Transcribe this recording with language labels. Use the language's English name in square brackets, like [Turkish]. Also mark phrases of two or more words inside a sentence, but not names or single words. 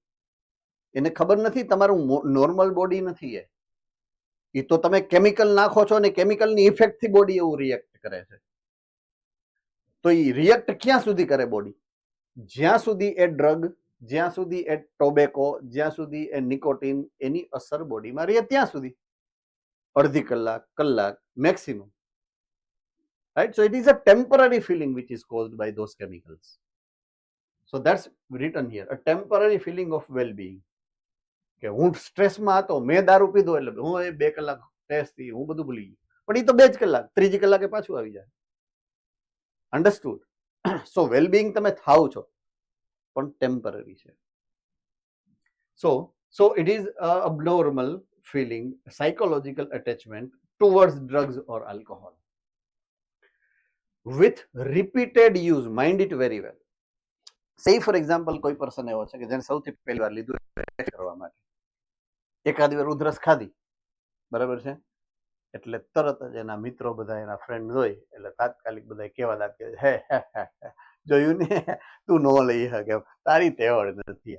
[Gujarati] એને ખબર નથી તમારું [English] normal body [Gujarati] નથી એ તો તમે કેમિકલ નાખો છો અને કેમિકલની ઇફેક્ટથી બોડી એવું રિએક્ટ કરે છે. તો એ રિએક્ટ ક્યાં સુધી કરે બોડી? જ્યાં સુધી એ ડ્રગ, જ્યાં સુધી એ ટોબેકો, જ્યાં સુધી એ નિકોટીન એની અસર બોડીમાં રહે ત્યાં સુધી, અડધી કલાક મેક્સિમમ, [English] right? So it is a temporary feeling which is caused by those chemicals. So that's written here, a temporary feeling of well-being. [Gujarati] કે હું સ્ટ્રેસમાં હતો, મેં દારૂ પીધો એટલે હું 2 કલાક સ્ટ્રેસથી હું બધું ભૂલી ગયું, પણ એ તો 2 જ કલાક, ત્રીજી કલાકે પાછું આવી જાય, અન્ડરસ્ટુડ? [English] so well-being [Gujarati] તમે થાવ છો પણ ટેમ્પરરી છે. [English] so it is a abnormal feeling, psychological attachment towards drugs or alcohol with repeated use. Mind it very well. Say for example [Gujarati] કોઈ પર્સન એવો છે કે જેને સૌથી પહેલી વાર લીધું કરવા માટે, એકાદ વાર ઉધરસ ખાધી, બરાબર છે, એટલે તરત જ એના મિત્રો બધા એના ફ્રેન્ડ હોય એટલે તાત્કાલિક બધા કેવા લાગે, હે જોયું ને તું નો લઈ શકે, તારી તેવડ નથી.